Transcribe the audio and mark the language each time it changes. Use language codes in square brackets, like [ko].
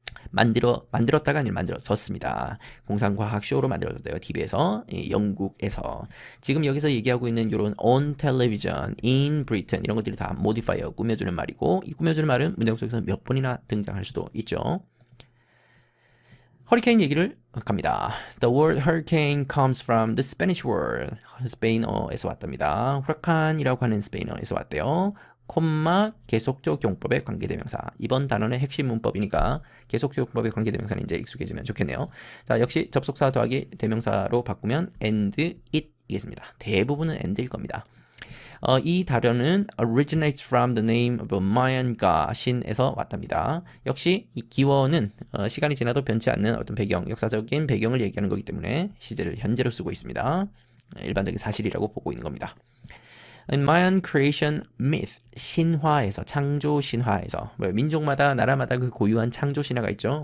[ko] 만들었다가 아니라 만들어졌습니다. 공상과학 쇼로 만들어졌대요. TV에서, 영국에서. 지금 여기서 얘기하고 있는 이런 [en] on television, in Britain [ko] 이런 것들이 다 modifier, 꾸며주는 말이고 이 꾸며주는 말은 문장 속에서 몇 번이나 등장할 수도 있죠. 허리케인 얘기를 갑니다. [en] The word hurricane comes from the Spanish word. [ko] 스페인어에서 왔답니다. 후라칸이라고 하는 스페인어에서 왔대요. 콤마 계속적 용법의 관계대명사. 이번 단원의 핵심 문법이니까 계속적 용법의 관계대명사는 이제 익숙해지면 좋겠네요. 자, 역시 접속사 더하기 대명사로 바꾸면 and, it이겠습니다. 대부분은 and일 겁니다. 이 단어는 [en] originates from the name of a Mayan god, [ko] 신에서 왔답니다. 역시 이 기원은 시간이 지나도 변치 않는 어떤 배경, 역사적인 배경을 얘기하는 거기 때문에 시제를 현재로 쓰고 있습니다. 일반적인 사실이라고 보고 있는 겁니다. [en] In Mayan creation myth, [ko] 신화에서, 창조 신화에서, 민족마다 나라마다 그 고유한 창조 신화가 있죠.